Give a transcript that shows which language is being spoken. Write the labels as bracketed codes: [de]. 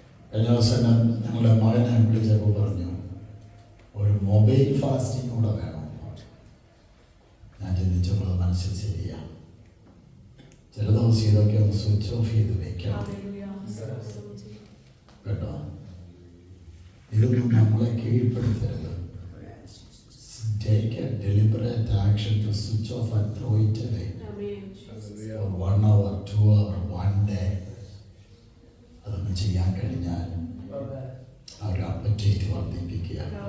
[ml] കഴിഞ്ഞ ദിവസം ഞങ്ങളുടെ മകനെ വിളിച്ചപ്പോൾ പറഞ്ഞു ഒരു മൊബൈൽ ഫാസ്റ്റിംഗ് കൂടെ വേണം. ഞാൻ ചിന്തിച്ചപ്പോൾ മനസ്സിൽ ശരിയാ. ചില ദിവസം ഇതൊക്കെ ഒന്ന് സ്വിച്ച് ഓഫ് ചെയ്ത് വെക്കണം കേട്ടോ. ഇതൊന്നും നമ്മളെ കീഴ്പ്പെടുത്തരുത്. [en] Take a deliberate action to switch off and throw it away. For 1 hour, 2 hours, 1 day. [ml] അതൊന്നും ചെയ്യാൻ കഴിഞ്ഞാൽ ആ ഒരു അപ്പറ്റൈറ്റ് വർദ്ധിപ്പിക്കുക.